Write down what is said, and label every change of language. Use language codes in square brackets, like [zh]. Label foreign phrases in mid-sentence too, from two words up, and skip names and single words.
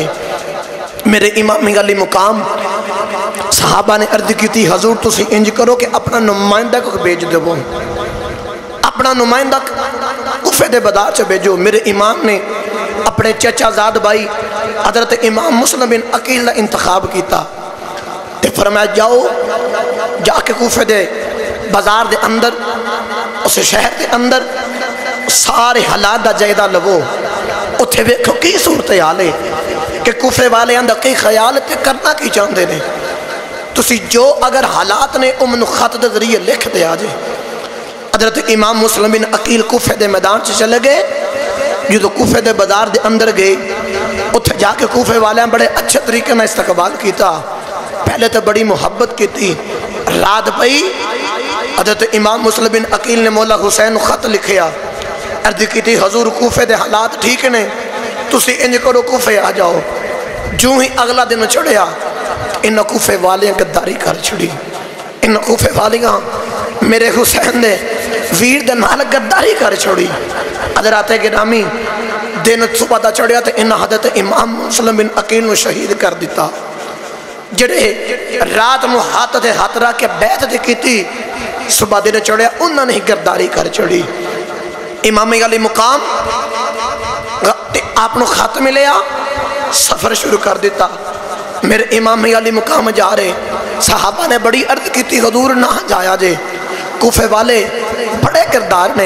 [pa] میرے امام علی مقام صحابہ نے [ur] عرض کی تھی [pa] حضور تسی انج کرو کہ اپنا نمائندہ کو بیج دو، اپنا نمائندہ کوفے دے بازار سے بھیجو۔ میرے امام نے اپنے چچا زاد بھائی حضرت امام مسلم بن عقیل کا انتخاب کیتا تے فرمایا جاؤ جا کے کوفے دے بازار دے اندر اس شہر دے اندر سارے حالات دا جائزہ لو، اتھے ویکھو کی صورتحال ہے کہ کوفے والے اندر کی خیال تے کرنا کی [ur] چاہتے ہیں، [pa] تسی جو اگر حالات نے امن خط دے ذریعے لکھ دے آجے۔ حضرت امام مسلم بن عقیل کوفے دے میدان سے چلے گئے، جو کوفے دے بازار دے اندر گئے اتھے جا کے کوفے والے بڑے اچھے طریقے میں استقبال کیتا، [ur] پہلے تو بڑی محبت کی تھی۔ [pa] رات پئی حضرت امام مسلم بن عقیل نے مولا حسین خط لکھیا، [ur] عرض کی تھی [pa] حضور کوفے دے حالات ٹھیک نے، تسی انج کرو کوفے آ جاؤ۔ جو ہی اگلا دن چڑھیا انہاں کوفے والیاں غداری کر چھڑی، انہاں کوفے والیاں میرے حسین دے ویر دے نال غداری کر چھوڑی۔ حضرات گرامی دن صبح دا چڑھیا تے انہاں حضرت امام مسلم بن عقیل نو شہید کر دیتا، جڑے رات نو ہاتھ دے ہاتھ رکھ کے بیعت دے کیتی، صبح دن چڑھیا انہاں نے غداری کر چھڑی۔ امام علی مقام آپ نو خط ملیا، سفر شروع کر دیتا۔ میرے امام علی مقام جا رہے، صحابہ نے بڑی [ur] عرض کی تھی [pa] حضور نہ جایا جے، کوفے والے بڑے کردار نے۔